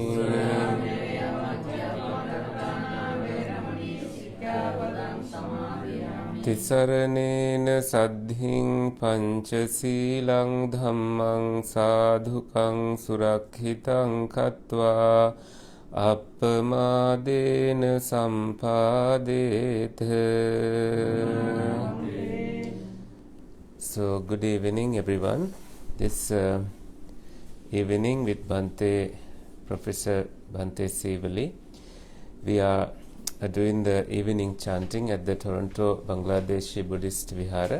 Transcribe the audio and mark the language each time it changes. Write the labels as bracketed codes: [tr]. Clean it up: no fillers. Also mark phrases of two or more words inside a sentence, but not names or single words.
[pi] තිසරණේන සද්ධින් පංචසීලං ධම්මං සාධුකං සුරක්ෂිතං කତ୍වා අප්පමාදේන සම්පාදේත. [en] So good evening everyone. This evening with Professor Bhante Sivali, we are doing the evening chanting at the Toronto Bangladeshi Buddhist Vihara.